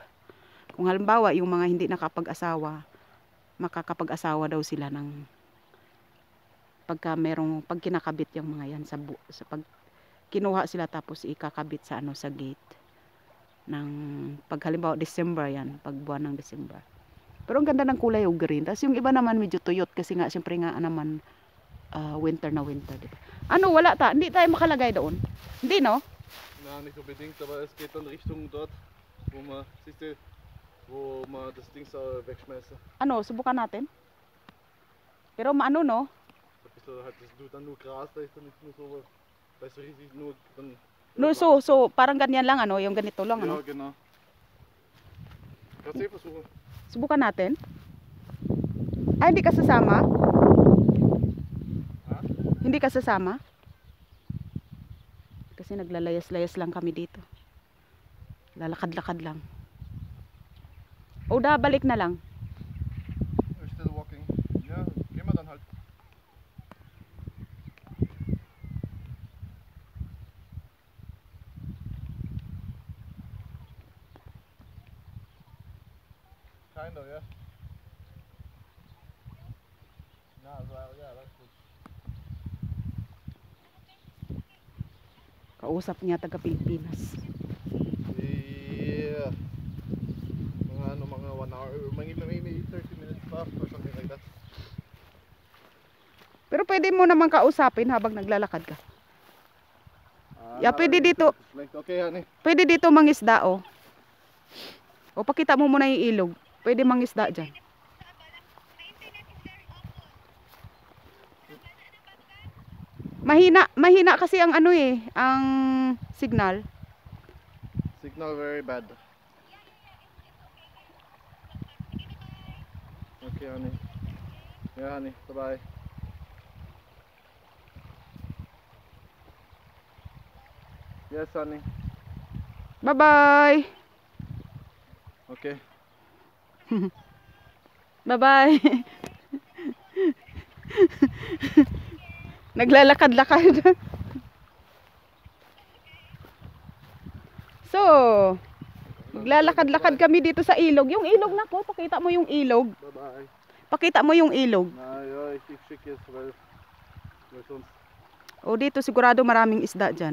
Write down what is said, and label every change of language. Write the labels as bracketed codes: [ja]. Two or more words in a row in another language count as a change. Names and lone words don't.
[tl] Kung halimbawa, yung mga hindi nakapag-asawa, makakapag-asawa daw sila ng pag kinakabit yung mga yan sa pag kinuha sila tapos ikakabit sa ano, sa gate ng pag halimbawa December yan, pag buwan ng December. Pero ang ganda ng kulay yung green. Tapos yung iba naman medyo tuyot kasi nga siyempre nga naman winter na winter, diba? Ano, wala ta, hindi tayo makalagay doon. Hindi, no? [de] Na, nicht unbedingt, aber es geht dann Richtung dort, wo man, siehst du, wo man das Ding so wegschmeißt. [tl] Ano, subukan natin. Pero maano, no? [de] Da bist du halt, das ist dann nur Gras, da ist dann nicht nur so, da ist so riesig nur dann. [tl] No, so parang ganyan lang, ano, yung ganito lang, ano? [de] Ja, genau. Kannst du versuchen. [tl] Subukan natin. Ay, hindi ka sasama? Ha? Hindi ka sasama? Kasi naglalayas-layas lang kami dito. Lalakad-lakad lang. O da, balik na lang. [en] We're still walking. [de] Ja, gehen wir dann halt. [en] Kind of, yeah. [de] Na, also, ja, das ist gut. [tl] Kausap niya taga Pilipinas. [en] Yeah. Mga 1 hour, maybe 30 minutes pa or something like that. [tl] Pero pwede mo naman kausapin habang naglalakad ka. Yeah, pwede dito. [en] Okay, honey. [tl] Pwede dito mangisda, oh. O, pakita mo muna yung ilog. Pwede mangisda dyan. Mahina kasi ang ano eh, ang signal. [en] Signal very bad. Okay, honey. Yeah, honey. Bye-bye. Yes, honey. Bye-bye. Okay. Bye-bye. [tl] Naglalakad-lakad. So, maglalakad-lakad kami dito sa ilog. Yung ilog na ko, pakita mo yung ilog. Bye-bye. Pakita mo yung ilog. [de] Na, ja, ich schicke es, weil sonst... [tl] O, dito sigurado maraming isda dyan.